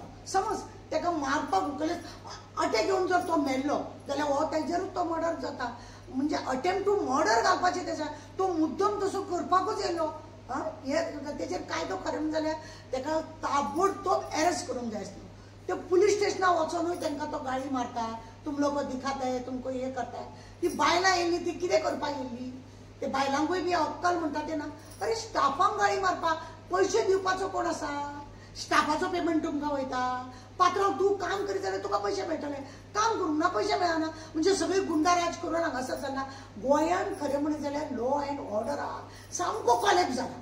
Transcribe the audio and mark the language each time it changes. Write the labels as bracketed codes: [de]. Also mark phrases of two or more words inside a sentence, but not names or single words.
[kok] समज तेका मारपाक उकलेच अटॅक घेवन जर तो मेल्लो जाल्यार हो तेजेरूच तो मर्डर जाता. म्हणजे [en] attempt to murder [kok] घालपाचें तेच्या तो मुद्दम तसो करपाकूच येयलो. हे तेजेर कायदो खरें म्हणजे जाल्यार तेका ताबडतोब अरेस्ट करूंक जाय आसलो. ते पुलीस स्टेशनार वचोनूय तांकां तो गाळी मारता, [hi] तुम लोक दिखाता है तुमको हे करताय. [kok] ती बायलां येयल्ली ती कितें करपाक येयल्ली? ते बायलांकूय बी अक्कल म्हणटा ते ना. अरे स्टाफांक गाळी मारपाक पयशे दिवपाचो कोण आसा? स्टाफाचो पेमेंट तुमकां वयता. पात्रांव तूं काम करीत जाल्यार तुका पयशे मेळटले, काम करूंक ना पयशे मेळना. म्हणजे सगळी गुंडाराज करून हांगासर जाल्ला. गोंयांत खरें म्हणत जाल्यार [en] law and order [kok] आहा सामको कॉलेप जाला.